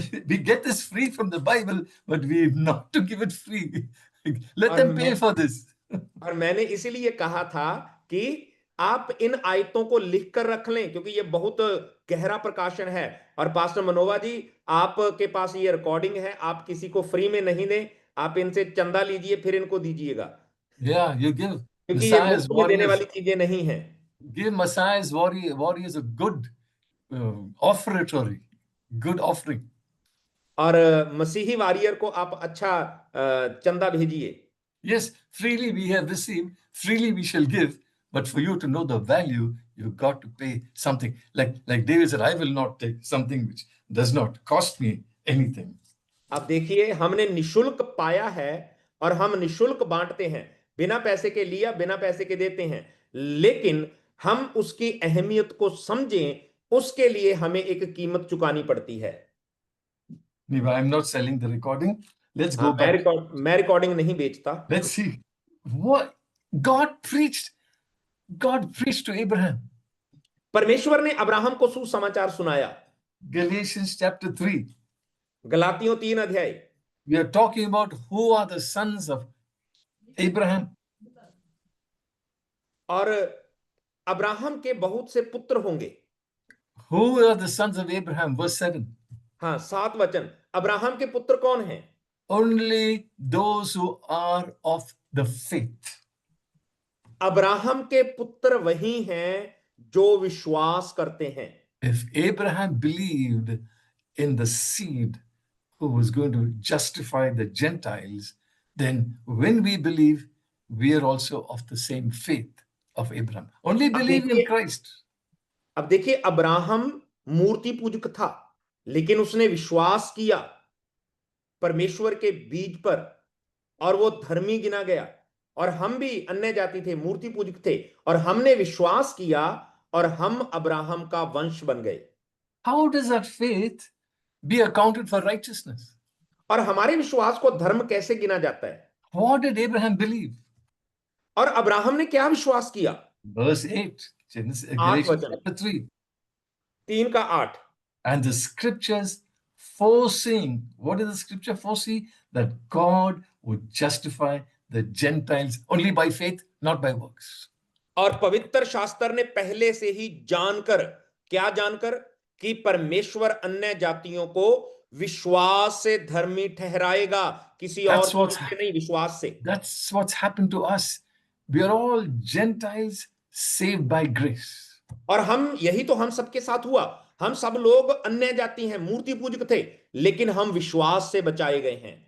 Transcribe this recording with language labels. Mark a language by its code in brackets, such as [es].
[en] We get this free from the Bible, but we not to give it free. Let them pay for this. [hi] और मैंने इसीलिए कहा था कि आप इन आयतों को लिख कर रख लें, क्योंकि ये बहुत गहरा प्रकाशन है। और पास्टर मनोवा जी, आपके पास ये रिकॉर्डिंग है, आप किसी को फ्री में नहीं दें, आप इनसे चंदा लीजिए फिर इनको दीजिएगा। [en] Yeah, you give [hi] क्योंकि ये मुफ्त में देने वाली चीजें नहीं है। [en] Give Messiah's warriors a good offertory, good offering. [hi] और मसीही वॉरियर को आप अच्छा चंदा भेजिए। [en] Yes, freely we have received, freely we shall give, but for you to know the value, you've got to pay something. Like David said, I will not take something which does not cost me anything. [hi] आप देखिए, हमने निशुल्क पाया है और हम निशुल्क बांटते हैं, बिना पैसे के लिया, बिना पैसे के देते हैं, लेकिन हम उसकी अहमियत को समझें, उसके लिए हमें एक कीमत चुकानी पड़ती है। [en] I'm not selling the recording. Let's go back. [hi] मैं रिकॉर्डिंग नहीं बेचता। [en] Let's see what God preached to Abraham. [hi] परमेश्वर ने अब्राहम को सुसमाचार सुनाया। [en] Galatians chapter 3. [hi] गलातियों 3 अध्याय। [en] We are talking about who are the sons of Abraham. [hi] और अब्राहम के बहुत से पुत्र होंगे। [en] Who are the sons of Abraham? Verse 7. [hi] हाँ, 7 वचन। अब्राहम के पुत्र कौन हैं? [en] Only those who are of the faith. [hi] Abraham के पुत्र वही हैं जो विश्वास करते हैं। [en] If Abraham believed in the seed who was going to justify the Gentiles, then when we believe, we are also of the same faith of Abraham. Only believe in Christ. [hi] अब देखिए, अब्राहम मूर्ति पूजक था, लेकिन उसने विश्वास किया परमेश्वर के बीज पर और वो धर्मी गिना गया। और हम भी अन्य जाति थे, मूर्ति पूजक थे, और हमने विश्वास किया और हम अब्राहम का वंश बन गए। [en] How does that faith be accounted for righteousness? [hi] और हमारे विश्वास को धर्म कैसे गिना जाता है? [en] What did Abraham believe? [hi] और अब्राहम ने क्या विश्वास किया? [en] Verse 8, Genesis, [hi] 8 [en] Galatians [hi] वचन, [en] chapter 3. [hi] 3 का 8। [en] And the scriptures foreseeing, what does the scripture foresee? That God would justify the Gentiles only by faith, not by works. [hi] और पवित्र शास्त्र ने पहले से ही जानकर, क्या जानकर? कि परमेश्वर अन्य जातियों को विश्वास से धर्मी ठहराएगा, किसी और [en] That's [hi] काम [en] what's, [hi] से नहीं, विश्वास से। [en] that's what's happened to us. We are all Gentiles saved by grace. [hi] और हम, यही तो हम सबके साथ हुआ। हम सब लोग अन्य जाति हैं, मूर्ति पूजक थे, लेकिन हम विश्वास से बचाए गए हैं।